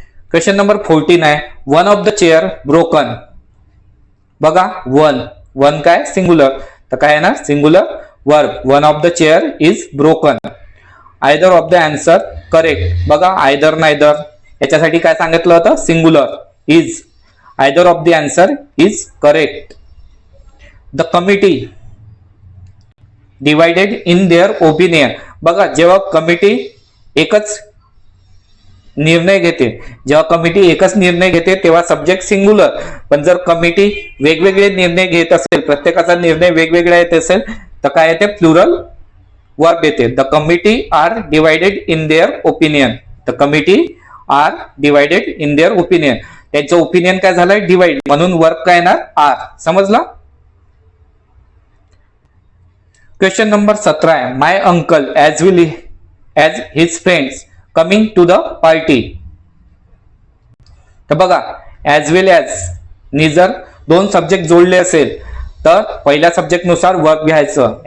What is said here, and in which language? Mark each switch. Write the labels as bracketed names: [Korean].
[Marathi] Question number 14 आहे, [English] One of the chair broken. [Marathi] बघा, one काय सिंगुलर, तर काय येणार, singular verb. [English] One of the chair is broken. Either of the answer correct. [Marathi] बघा, either neither याच्यासाठी काय सांगितलं होतं, singular is. [English] Either of the answer is correct. The committee divided in their opinion. [Marathi] बघा, जेव्हा कमिटी एकच निर्णय घेते, जेव्हा कमिटी एकच निर्णय घेते तेव्हा सब्जेक्ट सिंगुलर. पण जर कमिटी वेगवेगळे निर्णय घेत असेल, प्रत्येकाचा निर्णय वेगवेगळा येत असेल, तर काय येते, प्लुरल वर्ब येते. [English] The committee are divided in their opinion. The committee are divided in their opinion. [Marathi] त्यांचं ओपिनियन काय झालंय डिवाइड, म्हणून वर्क काय येणार आर. समजलं. [English] Question number 17 आहे my uncle as his friends coming to the party. [Marathi] तर बघा ॲज वेल ॲज नी जर दोन सब्जेक्ट जोडले असेल तर पहिल्या सब्जेक्ट नुसार वर्क घ्यायचं.